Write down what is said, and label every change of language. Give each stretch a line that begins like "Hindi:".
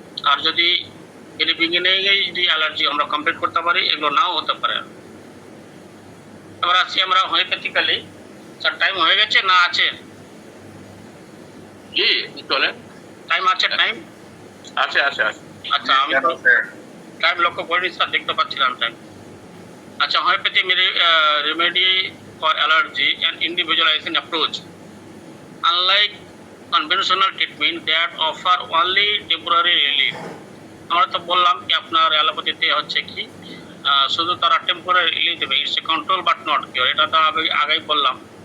Bangla: আর যদি এর বিগিনিংয়ে যদি অ্যালার্জি আমরা কমপ্লিট করতে পারি, এগুলো নাও হতে পারে। এবার আসছি আমরা হোমিওপ্যাথিক্যালি। স্যার টাইম হয়ে গেছে না আছে? জি চলেন। টাইম আছে? টাইম আছে আছে আছে। আচ্ছা, আমি তো টাইম লক্ষ্য করিনি স্যার, দেখতে পাচ্ছিলাম টাইম। আচ্ছা,
English: Homeopathy remedy for allergy and individualization approach. Unlike conventional treatment that offer only temporary relief.
Bangla: আমরা তো বললাম কি আপনার অ্যালোপ্যাথিতে হচ্ছে কি শুধু তারা টেম্পোরারি রিলিফ দেবে,
English: it's a control but not cure,
Bangla: এটা তো আগেই বললাম।